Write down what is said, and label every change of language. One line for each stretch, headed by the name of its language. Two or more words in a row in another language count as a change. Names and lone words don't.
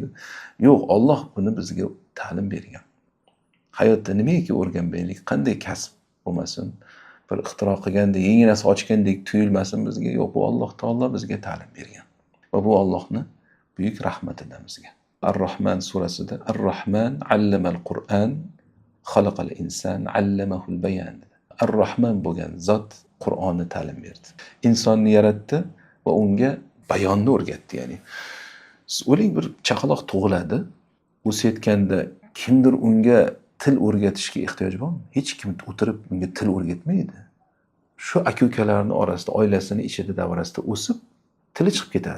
Uzbek: Yo'q, Alloh buni bizga ta'lim bergan. Hayotda nimaiki o'rganmaylik, qanday kasb bo'lmasin, bir ixtiro qilgandek, yangi narsa ochgandek tuyulmasin bizga. Yo'q, bu Alloh taolo bizga ta'lim bergan. Va bu Allohning buyuk rahmatidan bizga.
Arabic: Ar-Rahman surasida الرحمن علم القرآن خلق الإنسان علمه البيان.
Uzbek: Ar-Rahman bo'lgan zot Qur'onni ta'lim berdi. Insonni yaratdi va unga bayonni o'rgatdi, ya'ni. Siz o'ylang, bir chaqaloq tug'iladi, o'sayotganda kimdir unga til o'rgatishga ehtiyoj bormi? Hech kim o'tirib unga til o'rgatmaydi. Shu aka-ukalarning orasida, oilasini ichida davrasida o'sib, tili chiqib ketadi.